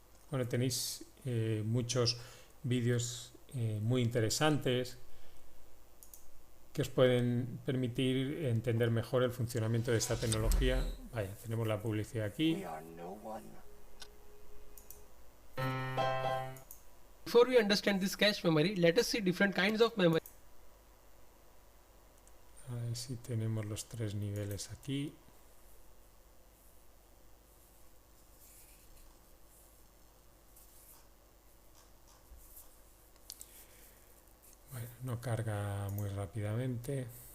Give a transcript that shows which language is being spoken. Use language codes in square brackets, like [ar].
[es] Bueno, tenéis muchos vídeos muy interesantes que os pueden permitir entender mejor el funcionamiento de esta tecnología. Vaya, tenemos la publicidad aquí. [en] Before we understand this cache memory, let us see different kinds of memory. [es] A ver si tenemos los tres niveles aquí. Bueno, no carga muy rápidamente.